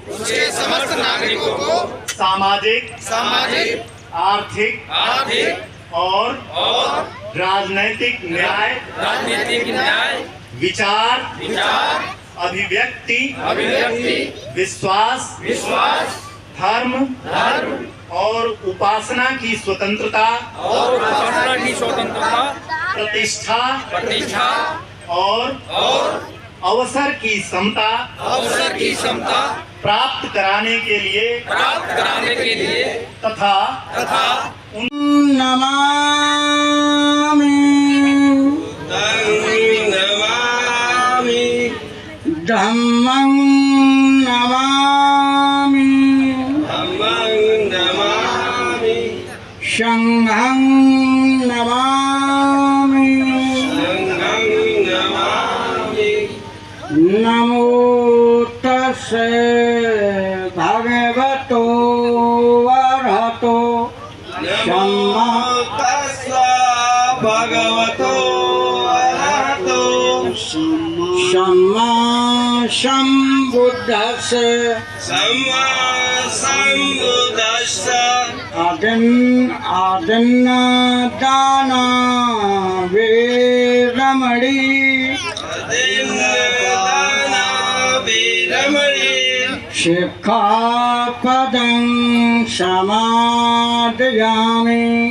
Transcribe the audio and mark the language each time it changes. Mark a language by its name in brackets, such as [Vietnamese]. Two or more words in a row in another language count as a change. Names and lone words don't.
[Hindi] सामाजिक आर्थिक और राजनैतिक न्याय विचार अभिव्यक्ति विश्वास धर्म और उपासना की स्वतंत्रता प्रतिष्ठा और अवसर की समता प्राप्त कराने के लिए तथा [Pali] नमामि धम्मं नमामि संघं नमामि नमो तस्से भगवतो अरहतो सम्मा सम्बुद्धस्य आदिन्नादाना वीरमणि शिक्षापदं समादयामि